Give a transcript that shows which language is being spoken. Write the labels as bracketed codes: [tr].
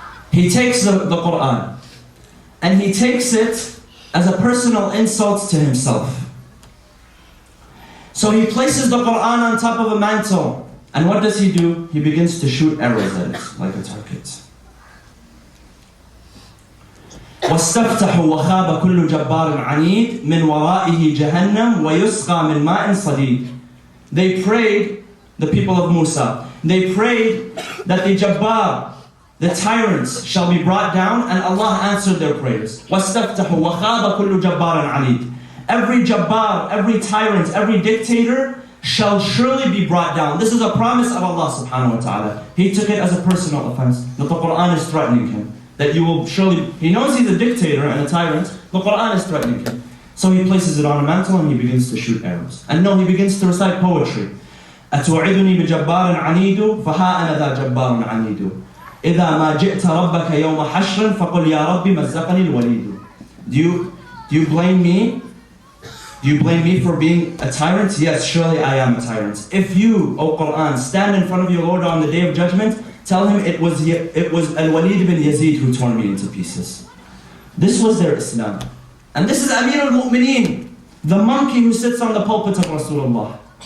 [en] He takes the Quran and he takes it as a personal insult to himself. So he places the Quran on top of a mantle, and what does he do? He begins to shoot arrows at it like a target. [ar] واستفتحوا وخاب كل جبار عنيد من ورائه جهنم ويسقى من ماء صديد. [en] They prayed, the people of Musa, they prayed that the Jabbar, the tyrants shall be brought down, and Allah answered their prayers. [ar] وَاسْتَفْتَحُوا وَخَابَ كُلُّ جَبَّارٍ عَنِيدٍ. [en] Every jabbar, every tyrant, every dictator shall surely be brought down. This is a promise of Allah subhanahu wa ta'ala. He took it as a personal offense. That the Quran is threatening him. That you will surely, he knows he's a dictator and a tyrant. The Quran is threatening him. So he places it on a mantle and he begins to shoot arrows. And no, he begins to recite poetry. [ar] أتوعدني بجبار عنيد فها أنا ذا جبار عنيد إذا ما جئت ربك يوم حشر فقل يا ربي مزقني الوليد. [en] Do you blame me? Do you blame me for being a tyrant? Yes, surely I am a tyrant. If you, O Quran, stand in front of your Lord on the day of judgment, tell him it was Al-Walid bin Yazid who tore me into pieces. This was their Islam. And this is Amir al-Mu'mineen, the monkey who sits on the pulpit of Rasulullah.